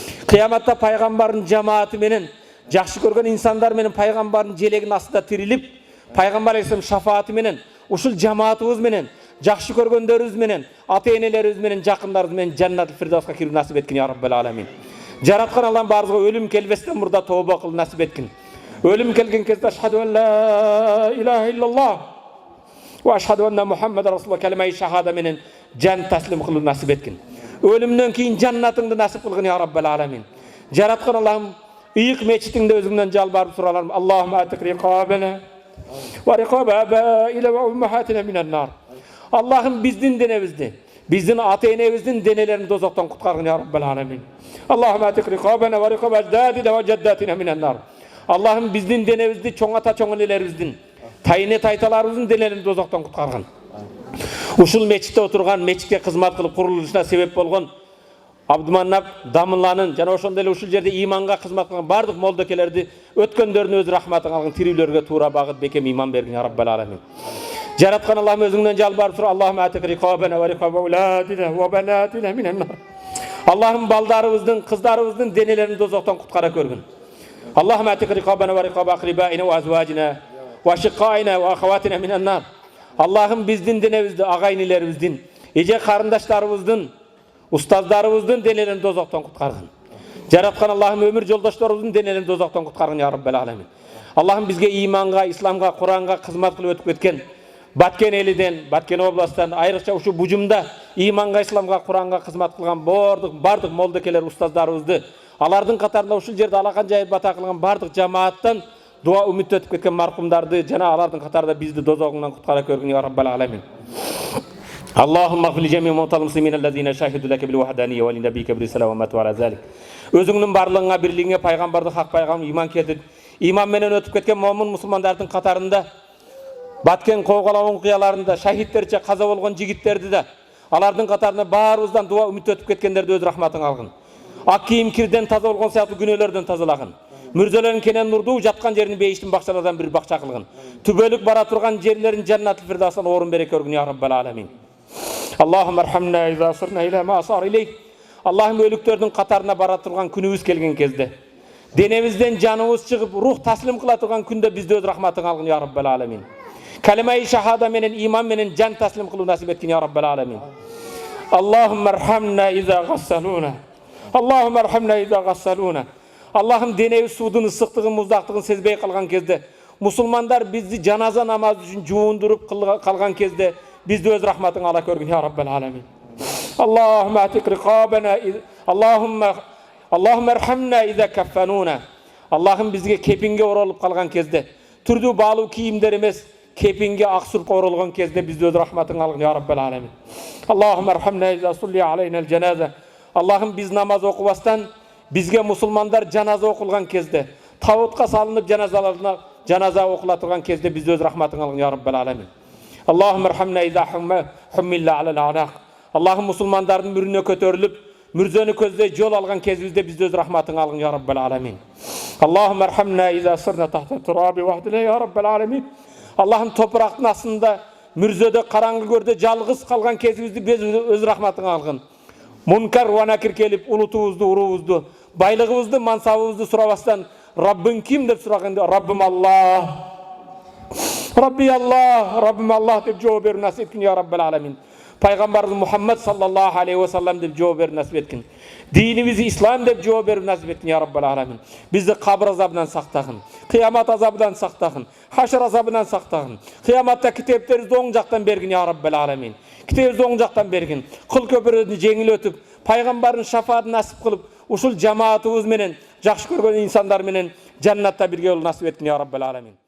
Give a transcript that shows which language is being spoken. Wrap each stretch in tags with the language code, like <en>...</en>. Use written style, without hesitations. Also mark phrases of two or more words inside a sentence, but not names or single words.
<ky>Кыяматта пайгамбардын жамааты менен, жакшы көргөн инсандар менен пайгамбардын желегинин астында тирилип, пайгамбар алейхисалам шафааты менен, ушул жамаатыбыз менен, жакшы көргөндөрүбүз менен, ата-энелерибиз менен, жакындарыбыз менен жаннатул фирдавска кирүү насип эткин</ky> <ar>يا رب العالمين.</ar> <ky>Жараткан Аллахым баарыбызга өлүм келбестен мурда тооба кылып насип эткин. Өлүм келген кезде</ky> <ar>أشهد أن لا إله إلا الله وأشهد أن محمدا رسول الله</ar> <ky>калимаи шахада менен жан таслим кылып насип эткин. Өлүмдөн кийин жаннатыңды насип кылгын</ky> <ar>يا رب العالمين.</ar> <ky>Жараткан Аллахым ыйык мечитиңде өзүңдөн жалбарып сураларым.</ky> <ar>اللهم أعتق رقابنا ورقاب آبائنا وأمهاتنا من النار.</ar> <ky>Аллахым биздин денебизди, биздин ата-энебиздин денелерин дозоктон куткаргын</ky> <ar>يا رب العالمين. اللهم أعتق رقابنا ورقاب أجدادنا وجداتنا من النار.</ar> <ky>Аллахым биздин денебизди, чоң ата чоң энелерибиздин, тайыне тайталарыбыздын денелерин дозоктон куткаргын. Ушул мечитте отурган, мечитке кызмат кылып курулушуна себеп болгон Абдуманап Дамылланын жана ошондой эле ушул жерде иманга кызмат кылган бардык молдокелерди өткөндөрүнүн өз рахматын алгын, тирүүлөргө туура багыт бекем иман бергин</ky> <ar>يا رب العالمين.</ar> <ky>Жараткан Аллахым өзүңдөн жалбарып туруп,</ky> <ar>اللهم أعتق رقابنا ورقاب أولادنا وبناتنا من النار.</ar> <ky>Аллахым балдарыбыздын, кыздарыбыздын денелерин дозоктон куткара көргүн.</ky> <ar>اللهم أعتق رقابنا ورقاب أقربائنا وأزواجنا وأشقائنا وأخواتنا من النار.</ar> <ky>Аллахым биздин денебизди, агайнилерибиздин, эже карындаштарыбыздын, устаздарыбыздын денелерин дозоктон куткаргын. Жараткан Аллахым өмүр жолдошторубуздун денелерин дозоктон куткаргын</ky> <ar>يا رب العالمين.</ar> <ky>Аллахым бизге иманга, исламга, Куранга кызмат кылып өтүп кеткен Баткен элиден, Баткен областан, айрыкча ушу бужумда иманга, исламга, Куранга кызмат кылган бардык молдокелер, устаздарыбызды, алардын катарында ушул жерде алакан жайып бата кылган бардык жамааттан дуа үмүт өтүп кеткен маркумдарды жана алардын катарында бизди дозогуңдан куткара көргүн</ky> <ar>يا رب العالمين. اللهم اغفر لجميع موتى المسلمين الذين شهدوا لك بالوحدانية ولنبيك بالرسالة وماتوا على ذلك.</ar> <ky>Өзүңнүн барлыгыңа, бирлигиңе, пайгамбарды хак пайгам иман келтирип, иман менен өтүп кеткен момун мусулмандардын катарында Баткен кооголоо окуяларында шахидтерче каза болгон жигиттерди да, алардын катарында баарыбыздан дуа үмүт өтүп кеткендерди өз рахматың алгын. Ак кийим кирден таза болгон сыяктуу күнөөлөрдөн тазалагын. Мүрзөлөрүн кенен нурдуу, жаткан жерин бейиштин бакчалардан бир бакча кылгын. Түбөлүк бара турган жерлерин жаннатул фирдавстан орун бере көргүн</ky> <ar>يا رب العالمين. اللهم ارحمنا إذا صرنا إلى ما صار إليه.</ar> <ky>Allah'ım өлүктөрдүн катарына бара турган күнүбүз келген кезде, денебизден жаныбыз чыгып, рух таслим кыла турган күндө бизди өз рахматың алгын</ky> <ar>يا رب العالمين.</ar> <ky>Калимаи шахада менен, иман менен жан таслим кылуу насип эткин</ky> <ar>يا رب العالمين. اللهم ارحمنا إذا غسلونا. اللهم ارحمنا إذا غسلونا.</ar> <ky>Allah'ım денебиз суудун ысыктыгын, муздактыгын сезбей калган кезде, мусулмандар бизди жаназа намазы үчүн жуундуруп калган кезде бизди өз рахматың ала көргүн</ky> <ar>يا رب العالمين. اللهم أعتق رقابنا اللهم ارحمنا إذا كفنونا.</ar> <ky>Аллахым бизге кепинге оролуп калган кезде, türdүү baalуу кийимдер эмес, kepinge аксурупка оролгон кезде бизди өз рахматың алгын</ky> <ar>يا رب العالمين. اللهم ارحمنا إذا صلي علينا الجنازة.</ar> <ky>Аллахым биз намаз окубастан бизге мусулмандар жаназа окулган кезде, табутка салынып жаназа окула турган кезде бизди өз рахматың алгын</ky> <ar>يا رب العالمين. اللهم ارحمنا إذا حملنا على الأعناق.</ar> <ky>Аллахым мусулмандардын мүрүнө көтөрүлүп, мүрзөнү көздөй жол алган кезибизде бизди өз рахматың алгын</ky> <ar>يا رب العالمين. اللهم ارحمنا إذا صرنا تحت التراب وحدنا يا رب العالمين.</ar> <ky>Allah'ım топурактын астында, мүрзөдө караңгы көрдө жалгыз калган кезибизди бизди өз рахматың алгын. Мункар ва накир келип, улутубузду, уруубузду, байлыгыбызды, мансабыбызды сурабастан, Раббың ким деп сураганда, Раббым Аллах.</ky> <ar>ربي الله,</ar> <ky>Раббым Аллах деп жооп берип насип эткин</ky> <ar>يا رب العالمين.</ar> <ky>Пайгамбарыбыз Мухаммад</ky> <ar>صلى الله عليه وسلم</ar> <ky>деп жооп берип насип эткин. Динибиз ислам деп жооп берип насип эткин</ky> <ar>يا رب العالمين.</ar> <ky>Бизди кабыр азабынан сактагын, кыямат азабынан сактагын, хашр азабынан сактагын. Кыяматта китептерибизди оң жактан бергин</ky> <ar>يا رب العالمين.</ar> <ky>Китебибизди оң жактан бергин. Кыл көпүрөдү жеңил өтүп, пайгамбардын шафаатын насип кылып, ушул жамаатыбыз менен, жакшы көргөн инсандар менен жаннатта бирге болуп насип эткин</ky> <ar>يا رب العالمين.</ar>